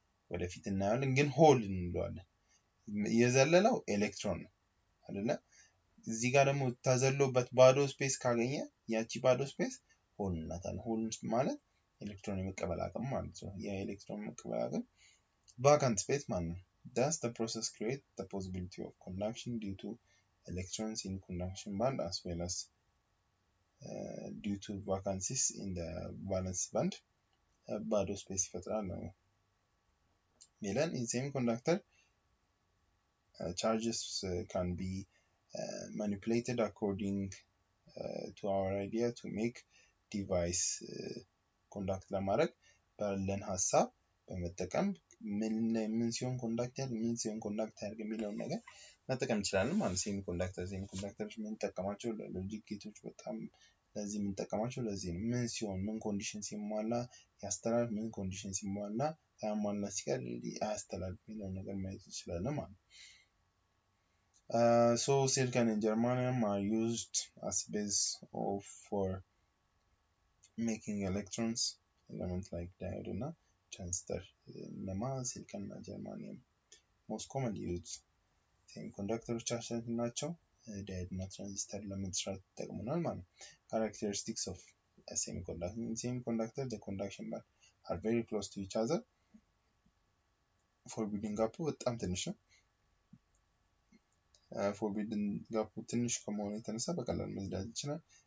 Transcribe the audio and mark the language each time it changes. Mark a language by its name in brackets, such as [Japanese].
[Amharic] ወደፊት እናያለን ግን ሆል እንለዋለን. የዘለለው ኤሌክትሮን ነው አይደለ? እዚህ ጋር ደግሞ ተዘሎበት ባዶ ስፔስ ካገኘ ያቺ ባዶ ስፔስ ሆል እናታለን. ሆል ማለት ኤሌክትሮን የመቀበል አቅም ማለት ነው. ያ ኤሌክትሮን መቀበል አቅም vacant space ማለት ነው. [English] Thus the process creates the possibility of conduction due to electrons in conduction band as well as due to vacancies in the valence band. [Amharic] ባዶ ስፔስ ይፈጥራል ነው ሚለን. [English] in semiconductor charges can be manipulated according to our idea to make device conduct [Amharic] ለማድረግ ባለን ሐሳብ በመጠቀም ምን ሲሆን ኮንዳክት ያደርግ ምን ሲሆን ኮንዳክት ያደርግ የሚለውን ነገር መጠቀም እንችላለን ማለት ሴሚኮንዳክተርስ ምን ተጠቀማቸው ለሎጂክ ጌቶች በጣም ለዚህ ምን ተጠቀማቸው ለዚህ ነው. ምን ሲሆን ምን ኮንዲሽን ሲሟላ ያስተላልፍ ምን ኮንዲሽን ሲሟላ ታሟላ ሲቀር ያስተላልፍ የሚለውን ነገር ማየት እንችላለን ማለት ነው. [English] So silicon and germanium are used as base for making electrons elements like diode እና transistor. ለማ silicon እና germanium most commonly used semiconductors ናቸው. [Amharic] diode እና transistor ለመስራት ይጠቅሙናል ማለት ነው. [English] characteristics of a semiconductor. In semiconductor the conduction band are very close to each other. [Amharic] forbidden gap በጣም ትንሽ ነው. forbidden gap ትንሽ ከመሆኑ የተነሳ በቀላሉ መዝለል ይችላል.